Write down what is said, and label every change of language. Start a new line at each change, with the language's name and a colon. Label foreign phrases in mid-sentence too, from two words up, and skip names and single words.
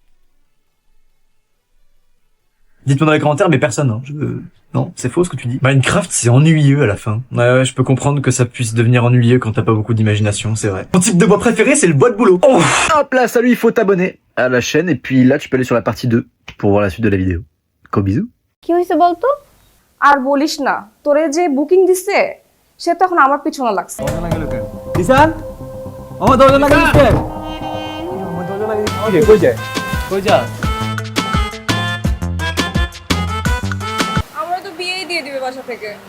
French: Dites-moi dans les commentaires, mais personne, hein. Non, c'est faux ce que tu dis. Minecraft, c'est ennuyeux à la fin. Ouais, je peux comprendre que ça puisse devenir ennuyeux quand t'as pas beaucoup d'imagination, c'est vrai. Mon type de bois préféré, c'est le bois de boulot. Oh. Hop là, salut, il faut t'abonner à la chaîne et puis là tu peux aller sur la partie 2 pour voir la suite de la vidéo. Gros bisous.
Bangla: কি হয়েছে বলতো? আর বলিস না, তোরে যে বুকিং দিছে সে তো এখন আমার পিছনে লাগছে। কিষান আমার দরজা লাগিয়ে দিচ্ছে আমার দরজা লাগিয়ে দিচ্ছে কই যায় কই যা আমরা তো বিয়েই দিয়ে দিবে বাসা থেকে।